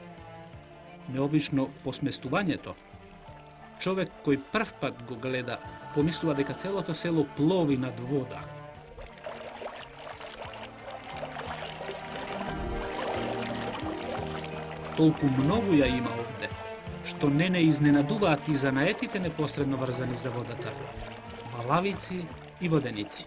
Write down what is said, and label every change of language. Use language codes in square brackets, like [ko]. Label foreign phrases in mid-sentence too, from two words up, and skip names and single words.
[mk] Необично посместување то. Човек који прв пат го гледа, pomislува дека целото село плови над вода. Толку многу ја има овде, што не изненадуваат и занаетите непосредно врзани за водата. Балавици и воденици.